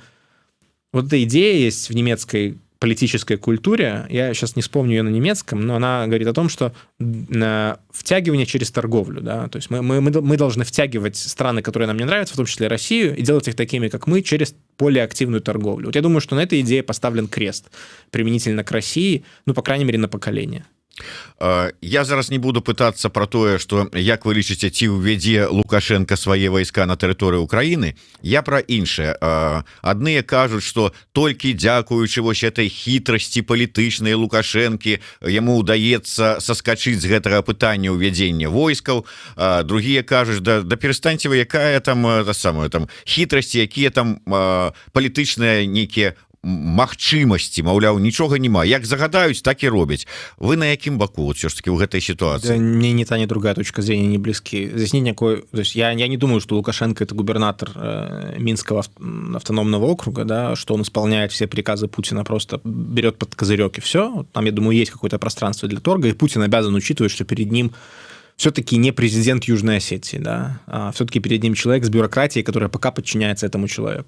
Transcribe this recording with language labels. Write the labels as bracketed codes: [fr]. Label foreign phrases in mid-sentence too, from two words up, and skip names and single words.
[ru] Вот эта идея есть в немецкой политической культуре, я сейчас не вспомню ее на немецком, но она говорит о том, что втягивание через торговлю, да, то есть мы должны втягивать страны, которые нам не нравятся, в том числе Россию, и делать их такими, как мы, через более активную торговлю. Вот я думаю, что на этой идее поставлен крест применительно к России, ну, по крайней мере, на поколение. [be] Я зараз не буду пытаться про тое, что як вы лічыце, ці ўвядзе Лукашенко свае войска на тэрыторыі Украіны. Я про іншае. Адныя кажуць, что толькі дзякуючы вось этой хітрасці палітычнай Лукашэнкі яму ўдаецца саскачыць з гэтага пытання ўвядзення войскаў. Другія кажуць, да перастаньце вы, якая там самое там хітрасці, якія там палітычныя нейкія магчымасці, маўляў, нічога няма, як загадаюць, так і робяць. Вы на якім баку [ru] вот все ж таки в этой ситуации? Да, мне ни та, ни другая точка зрения не близки. Здесь нет никакой... То есть я не думаю, что Лукашенко — это губернатор Минского автономного округа, да, что он исполняет все приказы Путина, просто берет под козырек и все. Там, я думаю, есть какое-то пространство для торга, и Путин обязан учитывать, что перед ним все-таки не президент Южной Осетии, да, а все-таки перед ним человек с бюрократией, которая пока подчиняется этому человеку.